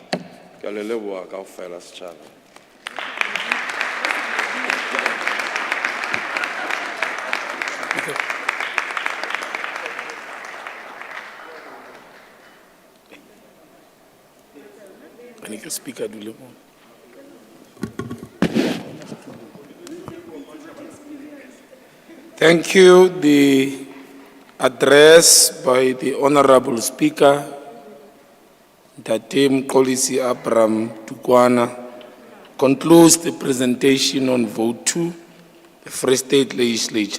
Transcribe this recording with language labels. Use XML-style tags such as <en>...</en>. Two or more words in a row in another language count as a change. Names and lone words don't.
<st>Ke a le leboha kaofela setjhaba.</st> <en>Speaker Dulemo. Thank you. The address by the Honorable Speaker, Ntate Mxolisi Abraham Tukwana, concludes the presentation on vote 2, the Free State Legislature.</en>